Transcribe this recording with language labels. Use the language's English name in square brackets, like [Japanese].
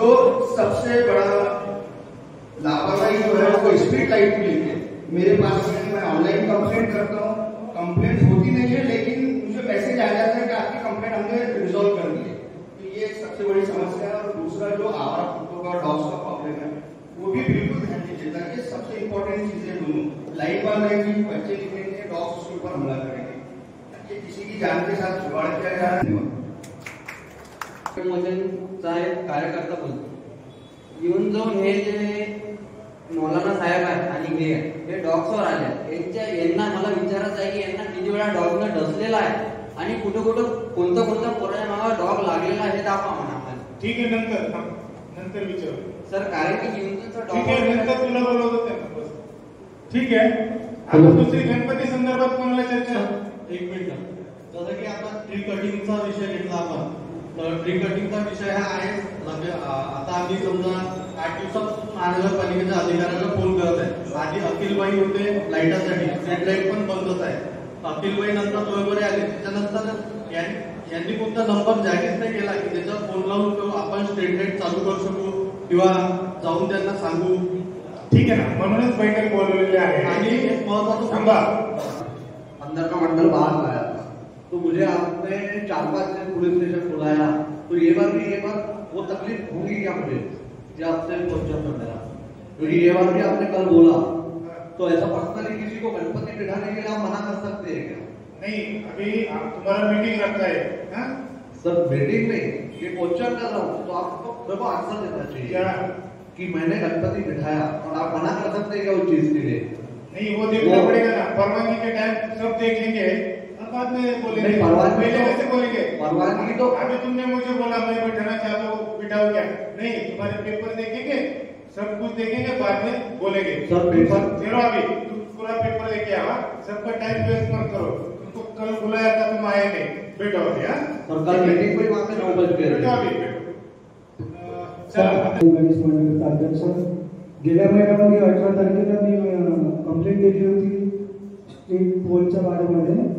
[Hindi] तो सबसे बड़ा लापरवाही जो है वो स्ट्रीट लाइट को लेके मेरे पास में, मैं ऑनलाइन कंप्लेंट करता हूँ, कंप्लेंट होती नहीं है, लेकिन मुझे मैसेज आ जाता है कि आपकी कंप्लेंट हमने रिजॉल्व कर दी है। तो ये सबसे बड़ी समस्या है। और दूसरा जो आवारा कुत्तों का, डॉग्स का प्रॉब्लम है, वो भी बिल्कुल ध्यान दीजिए, ताकि सबसे इंपॉर्टेंट चीजें दोनों लाइन बांध रहेगी, बच्चे निकलेंगे, डॉग्स उसके ऊपर हमला करेंगे, ताकि किसी की जान के साथ खिलवाड़ किया जा रहा है। [Marathi] कार्यकर्ता बोलतो येऊन जाऊन हे जे मौलाना साहेब आहेत आणि हे डॉग्सवर आले, यांना मला विचारायचं आहे की यांना किती वेळा डॉगनं डसलेला आहे आणि कुठं कुठं कोणत्या पोराच्या मागे डॉग लागलेला आहे, दाखवा म्हणा आम्हाला। ठीक आहे, नंतर विचारू सर, कारण की जीवनचं ठीक आहे, डॉग नंतर तुला बोलवतो त्यांना बस। ठीक आहे, आता दुसरी गणपती संदर्भात कोणाला चर्चा? एक मिनिट, जसं की आता ट्री कटिंगचा विषय घेतला आपण, तर ट्री कटिंगचा विषय हा आहे। आता आम्ही समजा 8 दिवसापासून महानगरपालिकेच्या अधिकाऱ्यांना फोन करत आहे। आधी अखिलबाई होते लाईटासाठी, स्ट्रीट लाईट पण बंदच आहे। अखिलबाई नंतर दोघे आले, त्याच्यानंतर यांनी कोणता नंबर जाहीर नाही केला की त्याच्यावर फोन लावून आपण स्ट्रीट लाईट चालू करू शकू किंवा जाऊन त्यांना सांगू। [Hindi] ठीक है ना, [Marathi] म्हणूनच बैठक बोलवलेली आहे। आणि एक महत्वाचं थांबा, [Hindi] अंदर का मंडल बाहर लाया था, तो मुझे आपने 4-5 दिन पुलिस स्टेशन बुलाया, तो ये बार वो तकलीफ होगी क्या मुझे कि आपसे क्वेश्चन करने का? क्योंकि ये बार भी आपने कल बोला, तो ऐसा पर्सनली किसी को गणपति बिठाने के लिए आप मना कर सकते हैं क्या? नहीं, अभी आप तुम्हारा मीटिंग रखा है हाँ? सर मीटिंग में ये क्वेश्चन कर रहा हूँ, तो आपको मेरे को आंसर देना चाहिए क्या कि मैंने गणपति बिठाया और आप मना कर सकते हैं क्या उस चीज के लिए? नहीं, वो देखना पड़ेगा ना, परवानगी के टाइम सब देख लेंगे और बाद में बोलेंगे। पहले कैसे बोलेंगे? परवानगी तो अभी तुमने मुझे बोला मैं बिठाना चाहता हूँ, बिठाओ क्या? नहीं, तुम्हारे पेपर देखेंगे, सब कुछ देखेंगे, बाद में बोलेंगे। सर पेपर चलो अभी तुम पूरा पेपर लेके आओ, सबका टाइम वेस्ट मत करो। तुमको कल बुलाया था, तुम आए नहीं, बैठो अभी। और कल मीटिंग में वहाँ पे 9 बज बैठो गए। अभी, बैठो। चलो, [Marathi] गणेश मंडळाचा अध्यक्ष, गेल्या महिन्यामध्ये 18 तारखेला मी कंप्लेंट दिली होती स्ट्रीट पोलच्या बारेमध्ये।